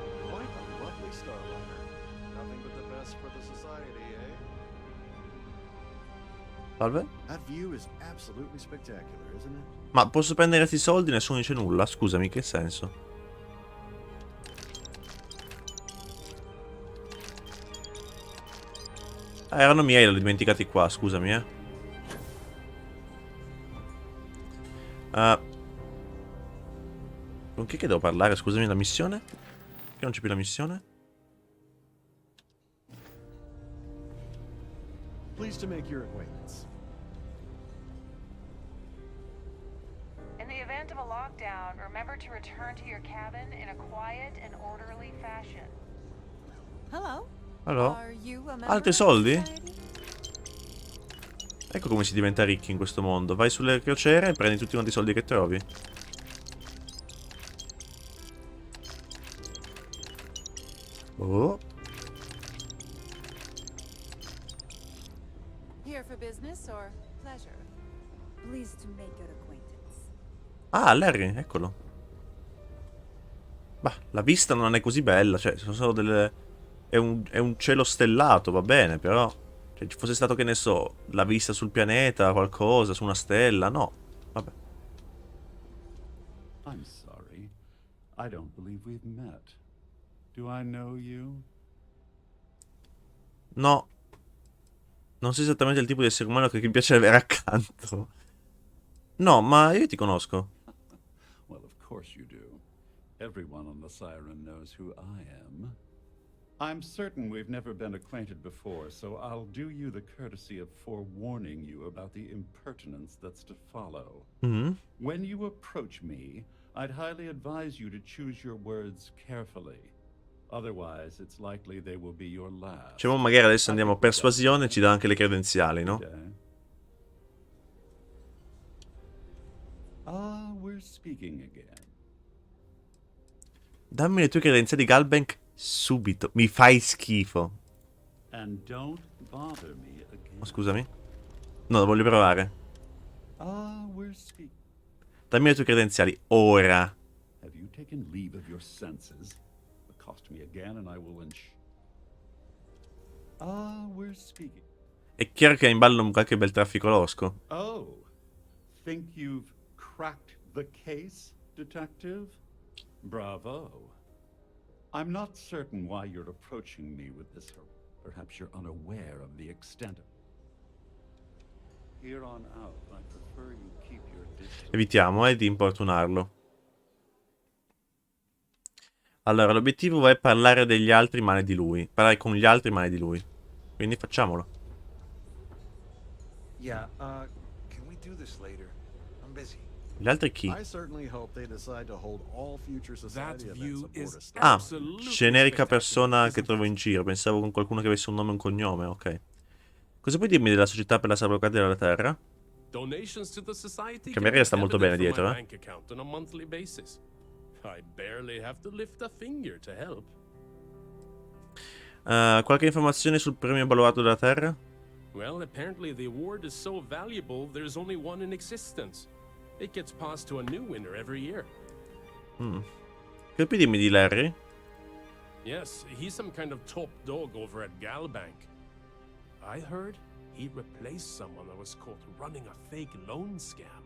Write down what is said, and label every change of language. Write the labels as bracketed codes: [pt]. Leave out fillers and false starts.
[en] Quite a lovely starliner. Nothing but the best for the society, eh? [it] Salve? [en] That view is absolutely spectacular, isn't it? [it] Ma posso prendere questi soldi? Nessuno dice nulla. Scusami, che senso? Erano miei, li ho dimenticati qua, scusami, con chi che devo parlare? Scusami, la missione? Che non c'è più la missione? [en] Pleased to make your acquaintance. In the event of a lockdown, remember to return to your cabin in a quiet and orderly fashion. Hello? [it] Allora? [en] Are you a member [it] Altri [en] of [it] soldi? [en] society? [it] Ecco come si diventa ricchi in questo mondo. Vai sulle crociere e prendi tutti quanti i soldi che trovi. Oh. [en] Here for business or pleasure? Pleased to make your acquaintance. [it] Ah, Larry, eccolo. Bah, la vista non è così bella. Cioè, sono solo delle... È un cielo stellato, va bene, però... Cioè, ci fosse stato, che ne so, la vista sul pianeta, qualcosa, su una stella, no. Vabbè. [en] I'm sorry. I don't believe we've met. Do I know you? [it] No. Non sei esattamente il tipo di essere umano che mi piace avere accanto. No, ma io ti conosco. [en] Well, of course you do. Everyone on the Siren knows who I am. I'm certain we've never been acquainted before, so I'll do you the courtesy of forewarning you about the impertinence that's to follow. When you approach me, I'd highly advise you to choose your words carefully. Otherwise, it's likely they will be your last. [it] Diciamo, magari adesso andiamo a persuasione e ci dà anche le credenziali, no? [en] Ah, we're speaking again. [it] Dammi le tue credenziali, Galbank, subito. Mi fai schifo. [en] And don't bother me again. [it] Oh, scusami. No, lo voglio provare. [en] Ah, we're speaking. [it] Dammi le tue credenziali, ora. [en] Have you taken leave of your senses? Accost me again and I will Ah, we're speaking. [it] È chiaro che è in ballo qualche bel traffico losco. [en] Oh, think you've cracked the case, detective? Bravo. I'm not certain why you're approaching me with this. Perhaps you're unaware of the extent of Here on out, I prefer you keep your distance. [it] Evitiamo, di importunarlo. Allora, l'obiettivo è parlare degli altri male di lui. Parlare con gli altri male di lui. Quindi facciamolo. [en] Yeah, can we do this later? I'm busy. [it] Gli altri chi? [en] I certainly hope they decide to hold all future society events aboard a [it] Ah, generica persona che trovo in giro. Pensavo con qualcuno che avesse un nome e un cognome, ok. Cosa puoi dirmi della società per la salvaguardia della terra? Che magari sta molto bene dietro, eh. Qualche informazione sul premio baluardo della terra? [en] Well, apparently the award is so valuable there's only one in existence. It gets passed to a new winner every year. [it] Che puoi dirmi di Larry? [en] Yes, he's some kind of top dog over at Galbank. I heard he replaced someone that was caught running a fake loan scam.